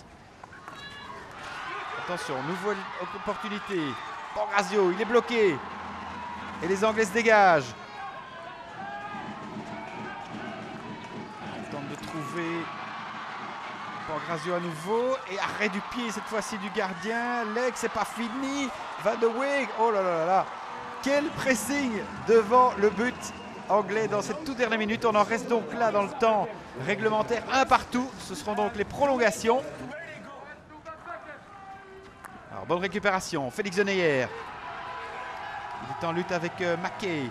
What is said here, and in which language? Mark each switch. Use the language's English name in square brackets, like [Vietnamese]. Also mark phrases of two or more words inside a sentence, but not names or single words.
[French] Attention, nouvelle opportunité. Pangrazio, il est bloqué. Et les Anglais se dégagent. On tente de trouver Pangrazio à nouveau. Et arrêt du pied cette fois-ci du gardien. Leg, c'est pas fini. Van de Weeg, oh là là là. Quel pressing devant le but anglais dans cette toute dernière minute. On en reste donc là dans le temps réglementaire, un partout. Ce seront donc les prolongations. Alors, bonne récupération. Félix Deneyer. Il est en lutte avec Mackay.